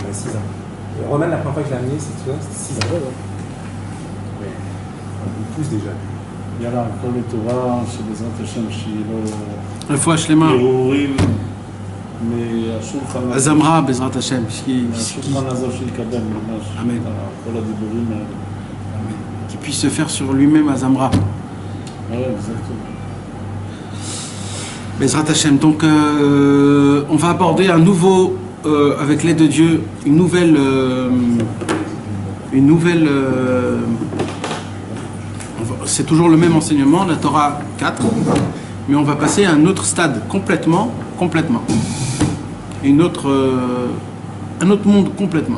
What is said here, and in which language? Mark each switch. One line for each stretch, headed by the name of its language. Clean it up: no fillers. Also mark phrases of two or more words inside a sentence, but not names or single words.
French: 6 ans. Et Roman, la première fois que je l'ai amené, c'était 6 ans. Mais il pousse déjà.
Hebrew: יאללה, כל לטובה, שבעזרת השם שהיא לא... רפואה שלמה. הרהורים מהשולחן... הזמרה בעזרת השם. מהשולחן הזה שיקבל ממש. אמן. כל הדיבורים האלה. אמן.
French: Qui puisse se faire sur lui-même à Zamra. Ouais, exactement.
Hebrew: בעזרת השם.
French: Donc, on va aborder un nouveau, avec l'aide de Dieu, une nouvelle c'est toujours le même enseignement, la Torah 4, mais on va passer à un autre stade, complètement, un autre monde complètement.